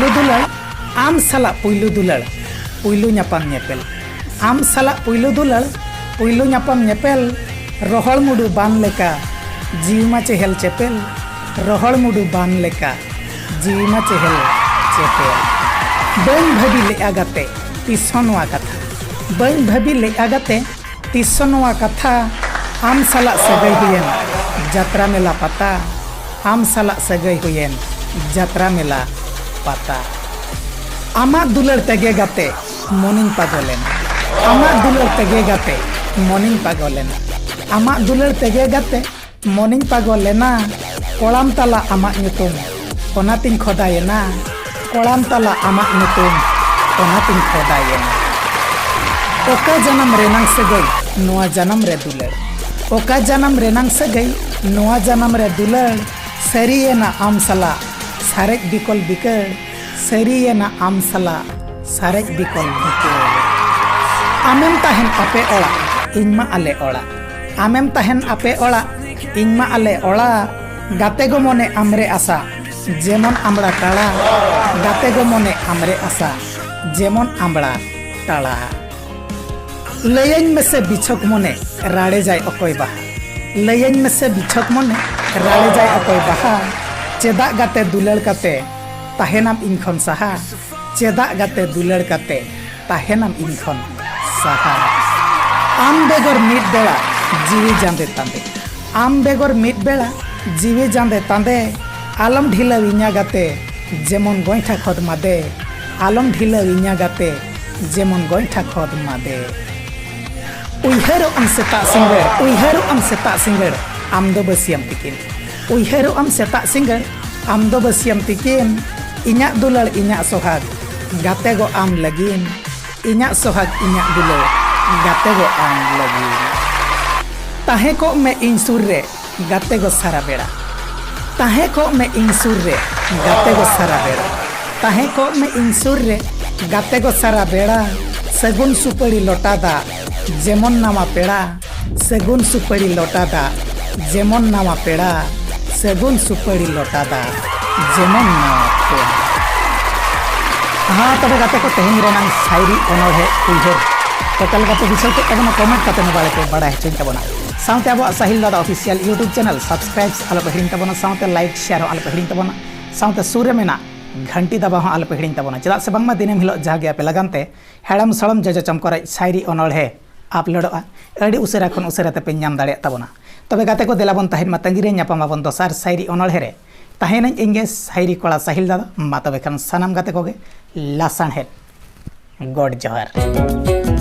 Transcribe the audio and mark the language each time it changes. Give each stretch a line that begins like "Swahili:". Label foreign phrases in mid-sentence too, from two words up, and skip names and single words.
Santali: पुइलु दुलड़ पुइलु ᱧᱟᱯᱟᱢ ᱧᱮᱯᱮᱞ आम साला पुइलु दुलड़ पुइलु ᱧᱟᱯᱟᱢ ᱧᱮᱯᱮᱞ रोहड़ मुडु बान लेका जीवमा चेहल चेपेल रोहड़ मुडु बान लेका जीवमा चेहल चेपेल बन भाभी ले आगाते तिसनवा कथा बन भाभी ले आगाते तिसनवा कथा आम साला सगई हुयेन जात्रा मेला पता आम साला सगई हुयेन जात्रा मेला पता आमा दुलड़ तेगे गाते मोनिन पागलेन आमा दुलड़ तेगे गाते मोनिन पागलेन आमा दुलड़ तेगे गाते मोनिन पागलेना कोड़ाम तला आमा ᱧᱩᱛᱩᱢ ओनातिन खोदायेना कोड़ाम तला आमा ᱧᱩᱛᱩᱢ ओनातिन खोदायेना ओका जन्म रेनांग सगई नोआ जन्म रे दुलड़ ओका जन्म रेनांग सगई नोआ जन्म रे दुलड़ सरियेना आम सला सारेज बिकल बिकड़ सरियेना आम सला सारेज बिकल बिकड़ आमेम ताहेन आपे ओड़ा इनमा आले ओड़ा आमेम ताहेन आपे ओड़ा इनमा आले ओड़ा गाते गो मने आमरे आशा जेमन आमड़ा टाड़ा गाते गो मने आमरे आशा जेमन आमड़ा टाड़ा लयन में से बिछक मने राड़े जाए अकोय बाहा लयन में से बिछक मने राड़े जाए अकोय बाहा चेदा गाते दुलड़ काते ताहेनाम इनखन साहा चेदा गाते दुलड़ काते ताहेनाम इनखन साहा आम बेगर मिट बेड़ा जीवी जांदे तांदे आम बेगर मिट बेड़ा जीवी जांदे तांदे आलम ढिला विन्या गाते जेमन गोइठा खद मादे आलम ढिला विन्या गाते जेमन गोइठा खद मादे उयहरो आम सेता सिंगड़ आम दो बसियम तिकिन उयहरो आम सेता सिंगड़ आम दो बसियम तिकिन इन्या दुलड़ इन्या सोहाग गाते गो आम लगिन इन्या सोहाग इन्या दुलड़ गाते गो आम लगिन ताहे को में इन सुर रे गाते गो सारा बेड़ा ताहे को में इन सुर रे गाते गो सारा बेड़ा ताहे को में इन सुर रे गाते गो सारा बेड़ा सगुन सुपड़ी लोटादा जेमन नामा पेड़ा सगुन सुपड़ी लोटादा जेमन नामा पेड़ा सगुन सुपड़ी लोटादा जेमन नामा पेड़ा हाँ तब गाते को तेहन रेनांग शायरी अनड़हे उयहर टोटल गाते विषय के एवं कमेंट करते बारे पे बड़ा हेचुन तबना साउते अब साहिल दादा
English: official YouTube channel
Santali: सब्सक्राइब आलो पे हिड़िन तबना साउते
English: like share
Santali: आलो पे हिड़िन तबना साउते सुर रे मेना घंटी दबा हो आलो पे हिड़िन तबना चेदा से बांगमा दिनेम हिलो जागे आपे लगानते हेड़म सड़म जज चमकरे शायरी अनड़हे आपलोडा अड़ी उसरा खन उसरा ते पे नाम दाड़े तबना तबे गाते को देलाबन ताहेन मा तंगिरे ᱧᱟᱯᱟᱢᱟᱵᱚᱱ दोसार शायरी अनड़हे रे ताहेन इंगे शायरी कड़ा साहिल दादा मा तबे खान सानाम गाते कोगे लासाणहेद गॉड जोहार।